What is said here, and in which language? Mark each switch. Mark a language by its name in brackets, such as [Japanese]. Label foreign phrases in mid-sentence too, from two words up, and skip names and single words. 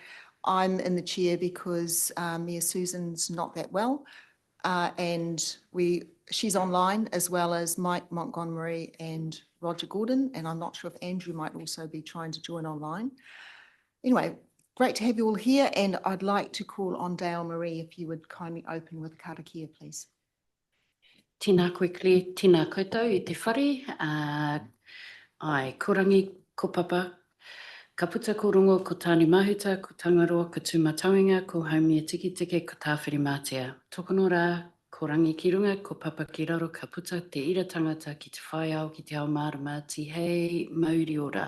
[English] I'm in the chair because Mayor Susan's not that well, and she's online, as well as Mike Montgomery and Roger Gordon, and I'm not sure if Andrew might also be trying to join online. Anyway, great to have you all here, and I'd like to call on Dale Marie if you would kindly open with karakia, please. [Māori] Tēnā koe Claire, tēnā koutou I te whare. Ai, korangi, ko papa, ka puta ko rongo, ko tāni mahuta, ko tangaroa, ko tūmatauinga, ko haumia tiki tiki, ko tāwhiri mātea. Tokono rā, ko rangi ki runga, ko papa ki raro, ka puta te ira tangata ki te whai au, ki te ao marama, ti hei mauri ora.